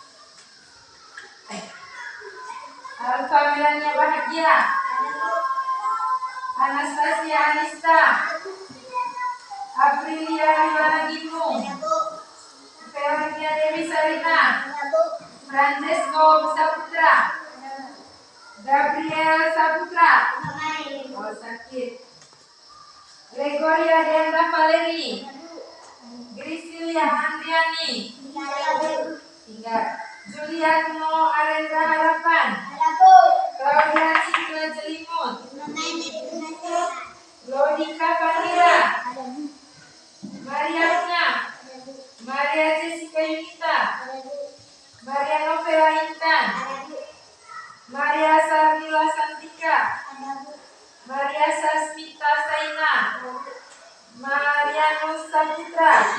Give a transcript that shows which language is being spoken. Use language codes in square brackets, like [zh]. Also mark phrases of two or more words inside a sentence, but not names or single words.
[id] Alfa Melania Bahagia, Anastasia Anista, Aprilia Rivana Ginung, Veronica Dewi Sarina, Francesco Saputra, Gabriel Saputra, oh sakit, Gregoria Deandra Valeri, Grisilia Andriani, tinggal, Juliatno Arendra Harapan, Claudia Citra Jelimut, Lodika Panira, Maria Luna, Maria Jessica Yunita, Maria Novela Intan, Maria Sarmila Santika, Maria Sasmita Saina, Marianus Saputra,